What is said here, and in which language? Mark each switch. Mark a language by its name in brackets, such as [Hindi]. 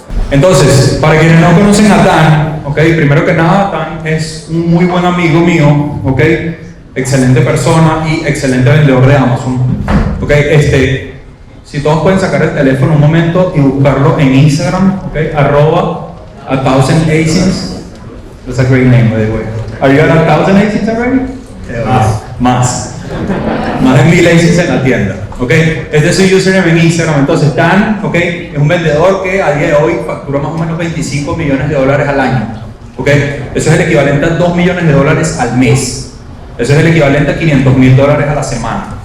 [Spanish] Entonces, para quienes no conocen a Dan, okay, primero que nada, Dan es un muy buen amigo mío, okay, excelente persona y excelente vendedor de Amazon, okay. Si todos pueden sacar el teléfono un momento y buscarlo en Instagram, okay, @1000ASINs. [English] That's a great name, by the way. Are you at 1,000 ASINs already? [Spanish] Más de 1,000 ASINs en la tienda, ok. Este es su username en Instagram. Entonces Dan, ok, es un vendedor que a día de hoy factura más o menos $25 millones al año, ok. Eso es el equivalente a $2 millones al mes. Eso es el equivalente a $500,000 a la semana.